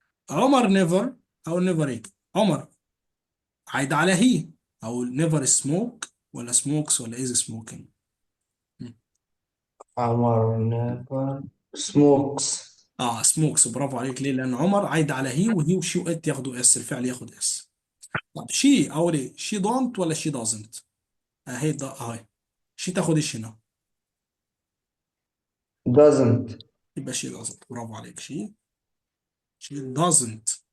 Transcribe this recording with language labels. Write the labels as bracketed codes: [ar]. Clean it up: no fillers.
[ar] عمر never، او never ايه؟ عمر عايد على هي، او [en] never smoke ولا smokes ولا is smoking؟ عمر never smokes. [ar] smokes. برافو عليك. ليه؟ لان عمر عايد على هي، وهي وشي وات ياخدوا اس، الفعل ياخد اس. طب شي اول ايه؟ [en] شي دونت [ar] ولا [en] شي دازنت؟ [ar] اهي ده اهي، شي تاخد ايش هنا؟ [en] doesn't. يبقى شي doesn't. [ar] برافو عليك، [en] شي دازنت.